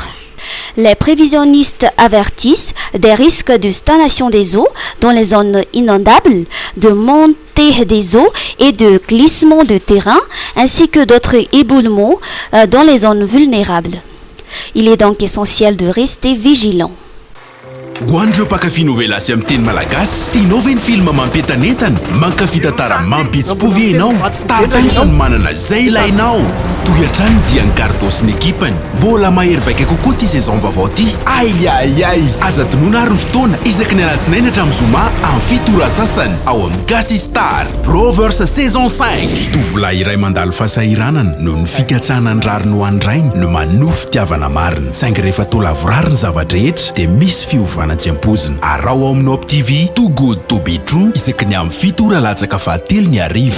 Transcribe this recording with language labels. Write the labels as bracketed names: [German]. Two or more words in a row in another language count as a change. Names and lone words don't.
[French] Les prévisionnistes avertissent des risques de stagnation des eaux dans les zones inondables, de montée des eaux et de glissement de terrain, ainsi que d'autres éboulements dans les zones vulnérables. Il est donc essentiel de rester vigilant. [Malagasy] Hoandreo mpakafy novela sy amin'ny teny malagasy tianao ve ny film mampientanentana mankafy tantara mampihetsy-po ve ianao Star Times no manana zay ilainao toy-hatrany dia ny Gardo sy ny ekipany mbola mahery vaika kokoa ty saison vaovao ty aiaiai aza tonoana ary ny fotoana isaky ny alatsinainy hatramin'ny zoma amin'ny fitora sasany ao amin'ny Gasy Star Rovers saison 5 tovolahy iray mandalo fahasahiranana no ny fikatsanany rary no andrainy no manofy fitiavana marina saingy rehefa tola vorary ny zavadrehetra dia misy fiovana arao ao amin'ny Op TV [English] Too Good To Be True [Malagasy] isaky ny amin'ny fitora latsaka fahatelo ny arivo.